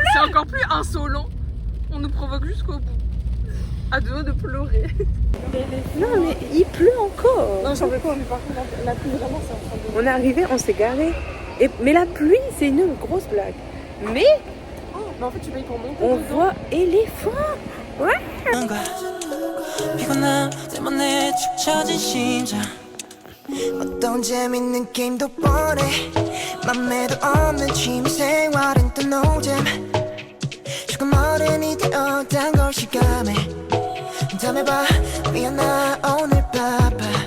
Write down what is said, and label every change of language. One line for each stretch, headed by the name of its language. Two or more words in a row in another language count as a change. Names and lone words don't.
French: c'est encore plus insolent. On nous provoque jusqu'au bout. À deux doigts de pleurer. Non mais il pleut encore. Non, j'en veux pas. Mais par contre, la pluie, vraiment, c'est en train de... On est arrivé, on s'est garé. Mais la pluie c'est une grosse blague. Mais Mais en fait, tu payes pour monter on dedans. voit éléphant.
Korean: 거야 피곤함 때문에 축 처진 심장 어떤 재밌는 게임도 뻔해 맘에도 없는 취미생활은 또 노잼 조금 어른이 되었단 걸 실감해 다음에 봐 미안하 오늘 바빠